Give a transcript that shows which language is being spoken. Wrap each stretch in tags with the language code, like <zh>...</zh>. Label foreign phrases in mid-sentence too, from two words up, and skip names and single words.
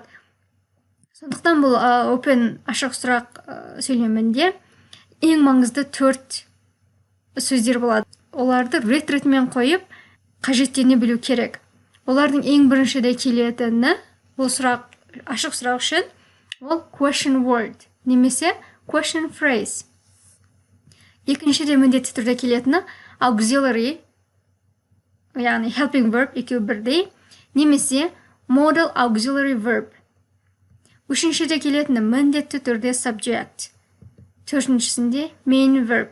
<kk>Сондықтан бұл open ашық сұрақ сөйлемінде ең маңызды 4 сөздер болады. Оларды рет-ретімен қойып, қажеттене білу керек. Олардың ең біріншіде келетіні, бұл сұрақ, ашық сұрақ үшін, ол</kk> <en>question word,</en> <kk>немесе</kk> <en>question phrase.</en> <kk>Екіншіде міндетті түрде келетіні auxiliary, яғни</kk> <en>helping verb,</en> <kk>екеуі бірдей, немесе</kk> <en>modal auxiliary verb.</en> <kk>Үшіншіде келетіні міндетті түрде subject. Төртіншісінде</kk> <en>main verb.</en>